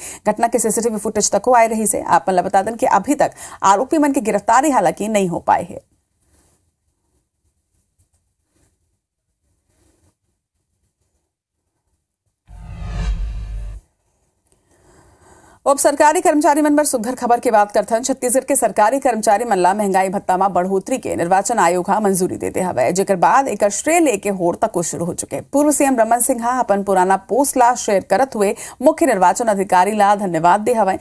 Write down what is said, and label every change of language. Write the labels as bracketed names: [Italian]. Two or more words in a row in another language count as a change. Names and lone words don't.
[Chhattisgarhi] घटना के CCTV फुटेज तको आए रही से आप मन बता दें कि अभी तक आरोपी मन की गिरफ्तारी हालांकि नहीं हो पाई है। अब सरकारी कर्मचारी मन पर सुघर खबर की बात करथन। छत्तीसगढ़ के सरकारी कर्मचारी मन ला महंगाई भत्ता में बढ़ोतरी के निर्वाचन आयोग हा मंजूरी देते हवे, जेकर बाद एक श्रेय लेके होड़ तक शुरू हो चुके। पूर्व CM रमन सिंह हा अपन पुराना पोस्ट ला शेयर करत हुए मुख्य निर्वाचन अधिकारी ला धन्यवाद दे हवे।